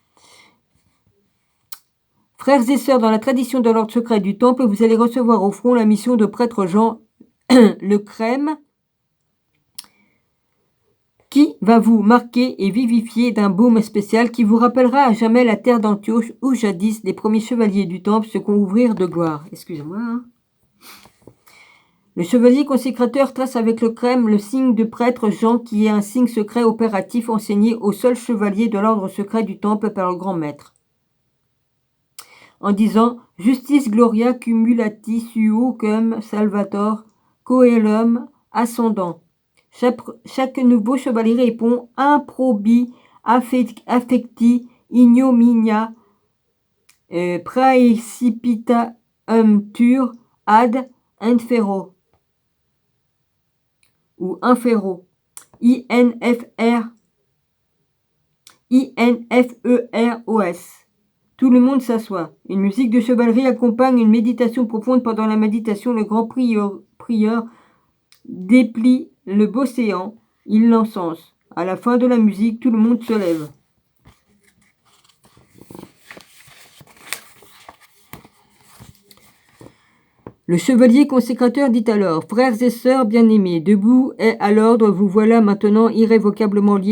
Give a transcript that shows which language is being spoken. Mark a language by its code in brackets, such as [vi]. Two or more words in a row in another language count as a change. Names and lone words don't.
[fr] Frères et sœurs, dans la tradition de l'ordre secret du temple, vous allez recevoir au front la mission de prêtre Jean, le crème, qui va vous marquer et vivifier d'un baume spécial qui vous rappellera à jamais la terre d'Antioche où jadis les premiers chevaliers du temple se couvrirent de gloire. Excusez-moi. Hein. Le chevalier consécrateur trace avec le crème le signe de prêtre Jean qui est un signe secret opératif enseigné au seul chevalier de l'ordre secret du temple par le grand maître. En disant [la] « Justis gloria cumulati suo cum salvator coelum ascendant ». [fr] Chaque nouveau chevalier répond [la] « Improbi affecti ignominia praecipitatur ad infero » ou infero. INFEROS. [fr] Tout le monde s'assoit. Une musique de chevalerie accompagne une méditation profonde. Pendant la méditation, le grand prieur déplie le beau séant. Il l'encense. À la fin de la musique, tout le monde se lève. Le chevalier consécrateur dit alors: Frères et sœurs bien-aimés, debout et à l'ordre, vous voilà maintenant irrévocablement liés